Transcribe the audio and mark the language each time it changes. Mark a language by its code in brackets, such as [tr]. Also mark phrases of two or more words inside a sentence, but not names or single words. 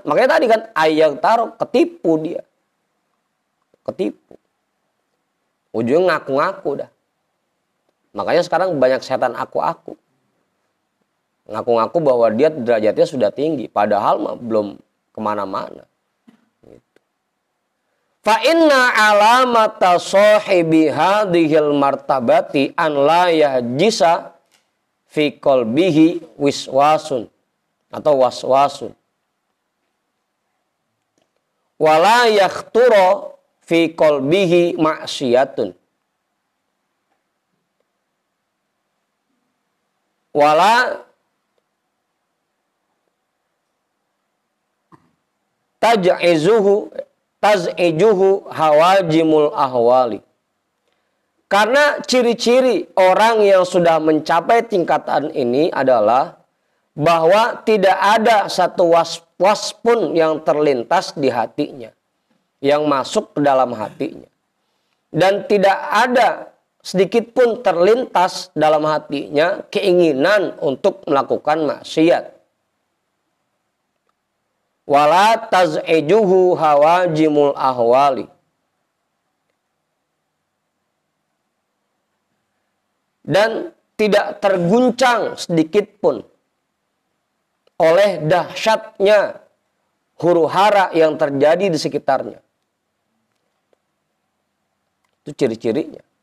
[id] Makanya tadi kan ayat taruh ketipu dia. Ketipu. Ujungnya ngaku-ngaku dah. Makanya sekarang banyak setan aku-aku. Ngaku-ngaku bahwa dia derajatnya sudah tinggi. Padahal mah belum kemana-mana. [ar] فإن علامة صاحب هذه المرتبة أن لا يهجس في قلبه وسواس atau وسواس ولا يخطر في قلبه معصية ولا تزعجه هواجم الأهوال. [id] Karena ciri-ciri orang yang sudah mencapai tingkatan ini adalah bahwa tidak ada satu was-was pun yang terlintas di hatinya, yang masuk ke dalam hatinya. Dan tidak ada sedikit pun terlintas dalam hatinya keinginan untuk melakukan maksiat. [ar] ولا تزعجه هواجم الأهوال. [id] Dan tidak terguncang sedikit pun oleh dahsyatnya huru-hara yang terjadi di sekitarnya. Itu ciri-cirinya.